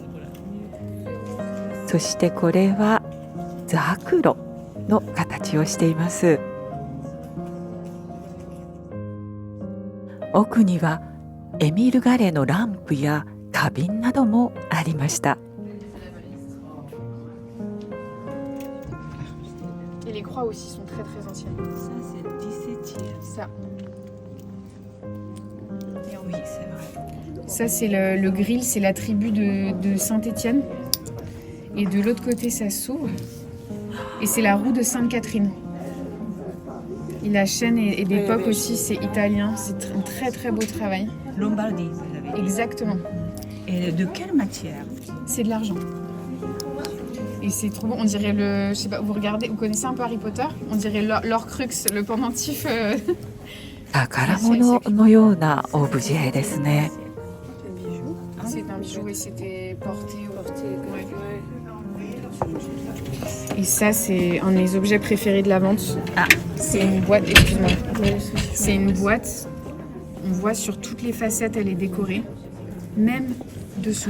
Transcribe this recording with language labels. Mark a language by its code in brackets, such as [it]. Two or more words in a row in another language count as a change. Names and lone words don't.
[ja] そしてこれはザクロの形をしています。奥にはエミール・ガレーのランプや花瓶などもありました。 [fr] Et les croix aussi sont très très anciennes. Ça c'est 17e. Ça. Oui, c'est vrai. Ça c'est le grill, c'est la tribu de Saint-Étienne. Et de l'autre côté ça s'ouvre. Et c'est la roue de Sainte-Catherine. Et la chaîne est d'époque aussi, c'est italien. C'est un très très beau travail. Lombardie, vous avez dit. Exactement. Et de quelle matière? C'est de l'argent. Et c'est trop bon, on dirait le... Je sais pas, vous regardez, vous connaissez un peu Harry Potter? On dirait l'Orcrux, le pendentif. [ja] 宝物のようなオブジェですね。 [fr] C'est un bijou et c'était porté. Ouais. Et ça, c'est un des objets préférés de la vente. Ah, c'est une boîte, excuse-moi. C'est une boîte. On voit sur toutes les facettes, elle est décorée, même dessous.